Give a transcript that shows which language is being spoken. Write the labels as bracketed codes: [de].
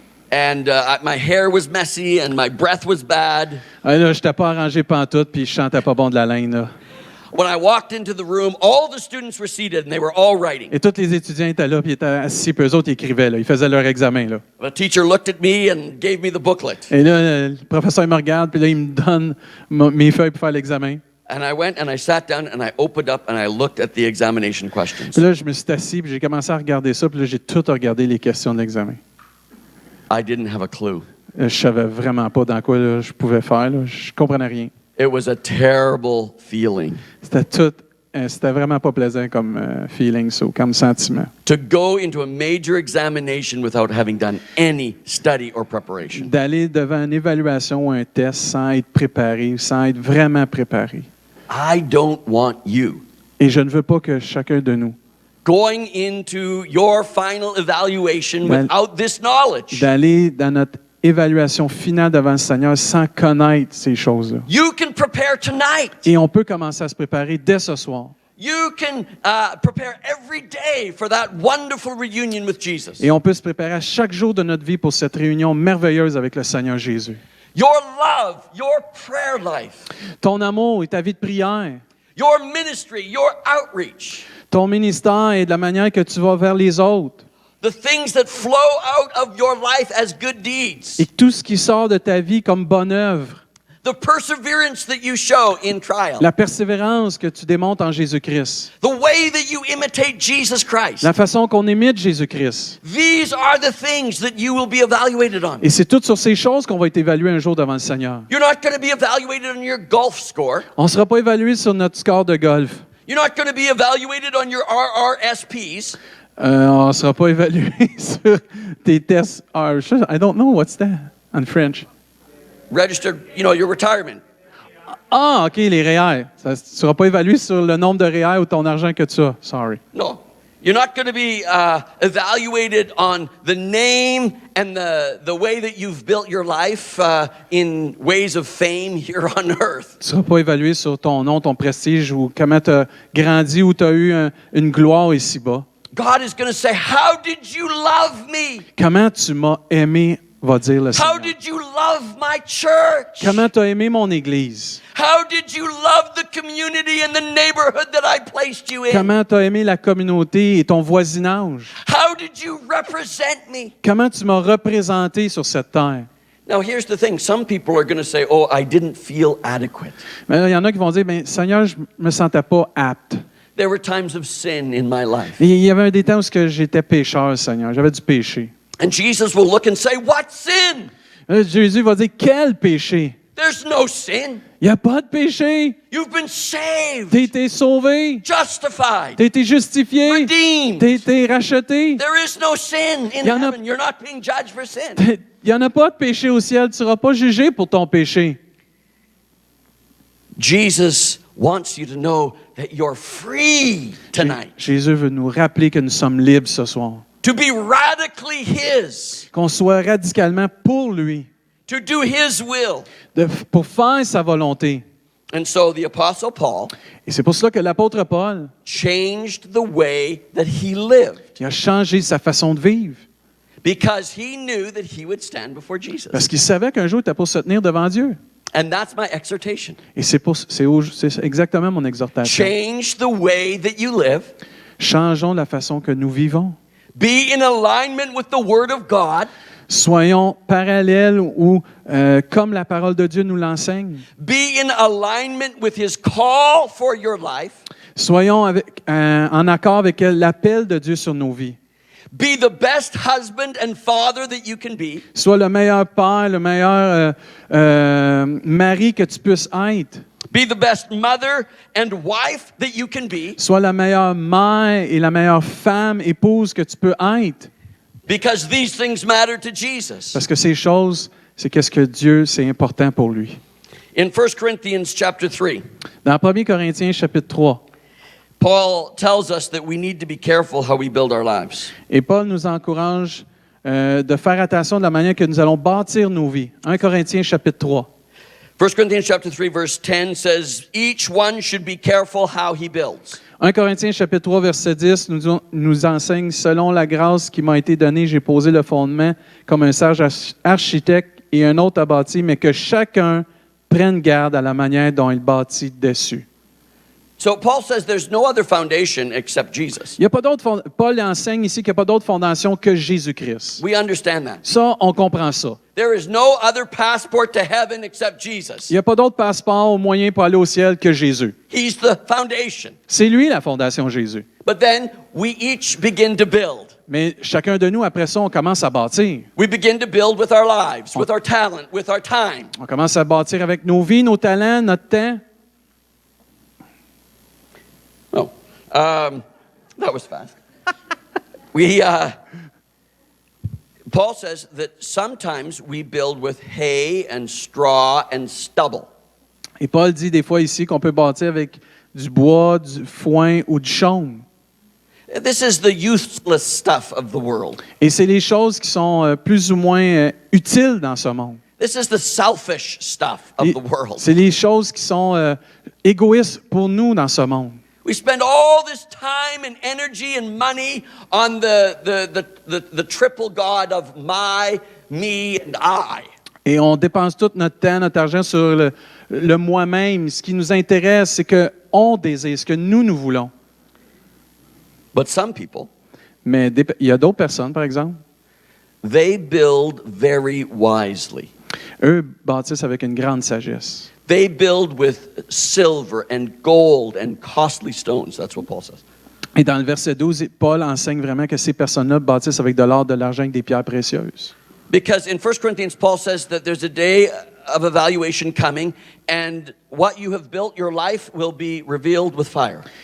[en] And my hair was messy and my breath was bad. [fr] Et là, je n'étais pas arrangé pantoute, puis je chantais pas bon de la laine, là. [en] When I walked into the room, all the students were seated and they were all writing. [fr] Et tous les étudiants étaient là, puis ils étaient assis, puis eux autres, ils écrivaient, là. Ils faisaient leur examen, là. [en] The teacher looked at me and gave me the booklet. [fr] Et là, le professeur il me regarde, puis là, il me donne mes feuilles pour faire l'examen. [en] And I went and I sat down and I opened up and I looked at the examination questions. [fr] Puis là, je me suis assis, puis j'ai commencé à regarder ça, puis là, j'ai tout regardé les questions de l'examen. [en] I didn't have a clue. [fr] Je savais vraiment pas dans quoi là, je pouvais faire, là. Je comprenais rien. [en] It was a terrible feeling [fr] C'était vraiment pas plaisant comme feeling, ça, comme sentiment. [en] to go into a major examination without having done any study or preparation. [fr] D'aller devant une évaluation ou un test sans être préparé, sans être vraiment préparé. [en] I don't want you [fr] Et je ne veux pas que chacun de nous, [en] going into your final evaluation Well- without this knowledge. [fr] d'aller dans notre évaluation finale devant le Seigneur sans connaître ces choses-là. [en] You can prepare tonight. [fr] Et on peut commencer à se préparer dès ce soir. [en] You can prepare every day for that wonderful reunion with Jesus. [fr] Et on peut se préparer à chaque jour de notre vie pour cette réunion merveilleuse avec le Seigneur Jésus. [en] Your love, your prayer life, [fr] Ton amour et ta vie de prière, [en] your ministry, your outreach, [fr] ton ministère et de la manière que tu vas vers les autres. [en] the things that flow out of your life as good deeds, [fr] Et tout ce qui sort de ta vie comme bonne œuvre, [en] the perseverance that you show in trial, [fr] la persévérance que tu démontres en Jésus-Christ, [en] the way that you imitate Jesus Christ. [fr] la façon qu'on imite Jésus-Christ. [en] These are the things that you will be evaluated on. [fr] Et c'est toutes sur ces choses qu'on va être évalué un jour devant le Seigneur. [en] You're not going to be evaluated on your golf score. [fr] On ne sera pas évalué sur notre score de golf. [en] You're not going to be evaluated on your RRSPs. [fr] On ne sera pas évalué sur tes tests. [en] I don't know what's that in French. Registered, your retirement. [fr] Ah, OK, les REER. Tu ne seras pas évalué sur le nombre de REER ou ton argent que tu as. [en] Sorry. No. You're not going to be evaluated on the name and the way that you've built your life in ways of fame here on earth. [fr] Tu ne seras pas évalué sur ton nom, ton prestige ou comment tu as grandi ou tu as eu une gloire ici-bas. [en] God is going to say, how did you love me? [fr] Comment tu m'as aimé va dire le [en] How [fr] Seigneur. [en] did you love my church? [fr] Comment tu as aimé mon Église? [en] How did you love the community and the neighborhood that I placed you in? [fr] Comment tu as aimé la communauté et ton voisinage? [en] How did you represent me? [fr] Comment tu m'as représenté sur cette terre? [en] Now, here's the thing. Some people are going to say, oh, I didn't feel adequate. [fr] Mais là, il y en a qui vont dire, ben, Seigneur, je me sentais pas apte. [en] There were times of sin in my life. [fr] Et il y avait des temps où j'étais pécheur, Seigneur. J'avais du péché. [en] And Jesus will look and say, what sin? [fr] Là, Jésus va dire, quel péché? [en] There's no sin. [fr] Il n'y a pas de péché. [en] You've been saved, [fr] Tu as été sauvé. [en] justified, [fr] Tu as été justifié. [en] redeemed. [fr] Tu as été racheté. [en] There is no sin in [fr] Y en a- [en] heaven. You're not being judged for sin. [fr] Il n'y en a pas de péché au ciel. Tu ne seras pas jugé pour ton péché. [en] Jesus wants you to know that you're free tonight, [fr] Jésus veut nous rappeler que nous sommes libres ce soir. [en] to be radically His, [fr] Qu'on soit radicalement pour lui, [en] to do His will. [fr] pour faire sa volonté. [en] And so the Apostle Paul [fr] Et c'est pour cela que l'apôtre Paul, [en] changed the way that he lived [fr] il a changé sa façon de vivre. [en] because he knew that he would stand before Jesus. [fr] Parce qu'il savait qu'un jour, il était pour se tenir devant Dieu. [en] And that's my exhortation. [fr] Et c'est exactement mon exhortation. [en] Change the way that you live. [fr] Changeons la façon que nous vivons. [en] Be in alignment with the Word of God. [fr] Soyons parallèles ou comme la parole de Dieu nous l'enseigne. [en] Be in alignment with His call for your life. [fr] Soyons en accord avec l'appel de Dieu sur nos vies. [en] Be the best husband and father that you can be. [fr] Sois le meilleur père, le meilleur mari que tu puisses être. [en] Be the best mother and wife that you can be. [fr] Sois la meilleure mère et la meilleure femme, épouse que tu peux être. [en] Because these things matter to Jesus. [fr] Parce que ces choses, c'est qu'est-ce que Dieu, c'est important pour lui. [en] In 1 Corinthians chapter 3, [fr] Dans 1 Corinthiens chapitre 3, [en] Paul tells us that we need to be careful how we build our lives. [fr] et Paul nous encourage de faire attention de la manière que nous allons bâtir nos vies. 1 Corinthiens chapitre 3. [en] 1 Corinthians chapter 3 verse 10 says, each one should be careful how he builds. [fr] 1 Corinthiens chapitre 3, verset 10 nous enseigne, selon la grâce qui m'a été donnée, j'ai posé le fondement comme un sage architecte et un autre a bâti, mais que chacun prenne garde à la manière dont il bâtit dessus. [en] So Paul says there's no other foundation except Jesus. [fr] Il y a pas d'autre Paul enseigne ici qu'il n'y a pas d'autre fondation que Jésus-Christ. [en] We understand that. [fr] Ça, on comprend ça. [en] There is no other passport to heaven except Jesus. [fr] Il n'y a pas d'autre passeport au moyen pour aller au ciel que Jésus. [en] He's the foundation. [fr] C'est lui la fondation Jésus. [en] But then we each begin to build. [fr] Mais chacun de nous, après ça, on commence à bâtir. [en] We begin to build with our lives, with our talent, with our time. [fr] On commence à bâtir avec nos vies, nos talents, notre temps. [en] Oh, that was fast. Paul says that sometimes we build with hay and straw and stubble. [fr] Et Paul dit des fois ici qu'on peut bâtir avec du bois, du foin ou du chaume. [en] This is the useless stuff of the world. [fr] Et c'est les choses qui sont plus ou moins utiles dans ce monde. [en] This is the selfish stuff of [fr] Et [en] the world. [fr] c'est les choses qui sont égoïstes pour nous dans ce monde. [en] We spend all this time and energy and money on the triple God of my, me, and I. [fr] Et on dépense tout notre temps, notre argent sur le moi-même. Ce qui nous intéresse, c'est qu'on désire, ce que nous voulons. [en] But some people, [fr] Mais il y a d'autres personnes, par exemple, [en] they build very wisely. [fr] eux bâtissent avec une grande sagesse. [en] They build with silver and gold and costly stones. That's what Paul says. [fr] Et dans le verset 12, Paul enseigne vraiment que ces personnes-là bâtissent avec de l'or, de l'argent et des pierres précieuses. [en] Because in 1 Corinthians, Paul says that there's a day of evaluation coming, and what you have built, your life, will be revealed with fire.